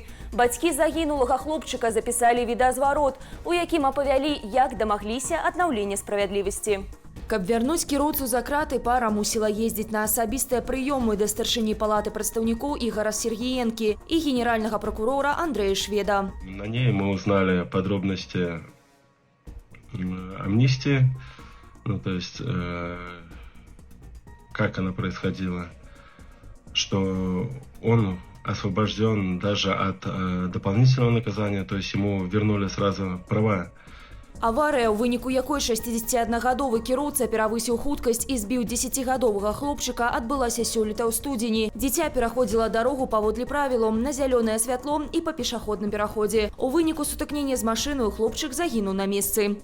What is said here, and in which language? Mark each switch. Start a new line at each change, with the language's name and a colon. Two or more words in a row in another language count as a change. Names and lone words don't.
Belarusian: Бацькі загінулага хлопчыка запісалі відэазварот, у якім апавялі, як дамагліся аднаўлення справядлівасці. Каб вярнуць кіроўцу за краты, пара мусіла ездзіць на асабістыя прыёмы да старшыні палаты прадстаўнікоў Ігора Сергіенкі і генеральнага прокурора Андрэя Шведа.
Russian: На ней мы узнали подробности амнистии, то есть как она происходила, что он освобожден даже от дополнительного наказания, то есть ему вернули сразу права
Belarusian: Аварыя, у выніку якой 61-гадовы кіроўца перавысіў хуткасць і збіў 10-гадовага хлопчыка, адбылася сёлета ў студзені. Дзіця пераходзіла дарогу паводле правілаў на зялёнае святло і па пешаходным пераходзе. У выніку сутыкнення з машыною хлопчык загінуў на месцы.